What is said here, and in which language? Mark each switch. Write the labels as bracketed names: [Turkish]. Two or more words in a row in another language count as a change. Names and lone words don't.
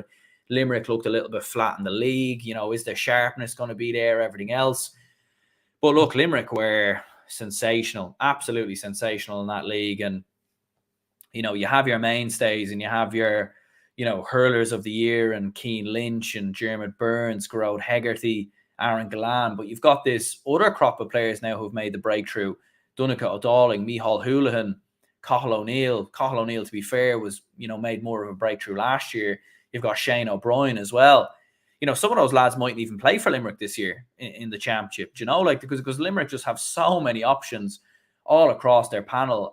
[English] Limerick looked a little bit flat in the league. You know, is their sharpness going to be there? Everything else. But look, Limerick were sensational, absolutely sensational in that league. And, you know, you have your mainstays and you have your, you know, hurlers of the year and Keane Lynch and Jeremy Burns, Gerard Hegarty, Aaron Gallan. But you've got this other crop of players now who've made the breakthrough. Dunica O'Dowling, Micheál Houlihan, Cathal O'Neill. Cathal O'Neill, to be fair, was, you know, made more of a breakthrough last year. You've got Shane O'Brien as well. You know, some of those lads mightn't even play for Limerick this year in the championship, you know, like, because Limerick just have so many options all across their panel.